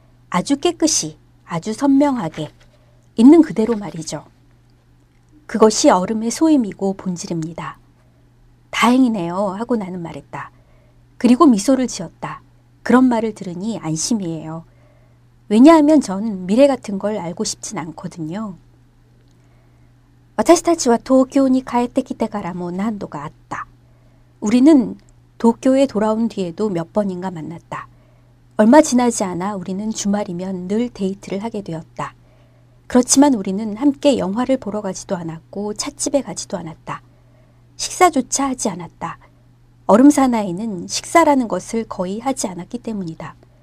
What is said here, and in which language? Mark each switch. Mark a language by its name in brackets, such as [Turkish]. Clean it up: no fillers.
[Korean] 아주 깨끗이, 아주 선명하게, 있는 그대로 말이죠. 그것이 얼음의 소임이고 본질입니다. 다행이네요 하고 나는 말했다. 그리고 미소를 지었다. 그런 말을 들으니 안심이에요. 왜냐하면 전 미래 같은 걸 알고 싶진 않거든요. [Japanese] 私たちは東京に帰ってきてからも何度か会った. [Korean] 우리는 도쿄에 돌아온 뒤에도 몇 번인가 만났다. 얼마 지나지 않아 우리는 주말이면 늘 데이트를 하게 되었다. 그렇지만 우리는 함께 영화를 보러 가지도 않았고 찻집에 가지도 않았다. 식사조차 하지 않았다. 얼음 사나이는 식사라는 것을 거의 하지 않았기 때문이다.